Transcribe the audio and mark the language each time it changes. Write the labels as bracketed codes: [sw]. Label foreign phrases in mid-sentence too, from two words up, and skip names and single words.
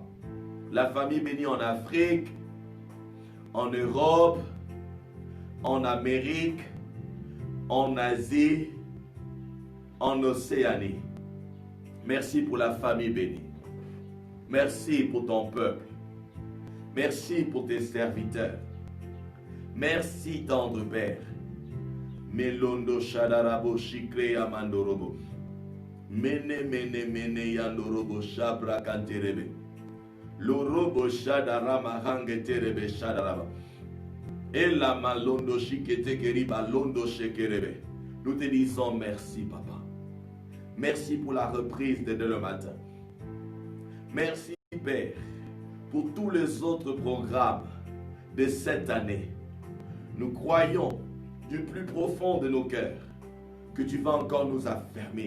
[fr] La famille bénie en Afrique, en Europe, en Amérique, en Asie, en Océanie. Merci pour la famille bénie. Merci pour ton peuple. Merci pour tes serviteurs. Merci, tendre Père. Melondo Shadarabo Shikre Amandorobo. Mene Yandorobo Shabra Kanterebe. Lorobo Shadarama Hangeterebe Shadaraba. Ela Malondo Shikete Keriba Londo Shekerebe. Nous te disons merci, Papa. Merci pour la reprise de dès le matin. Merci, Père, pour tous les autres programmes de cette année. Nous croyons du plus profond de nos cœurs que tu vas encore nous affermir.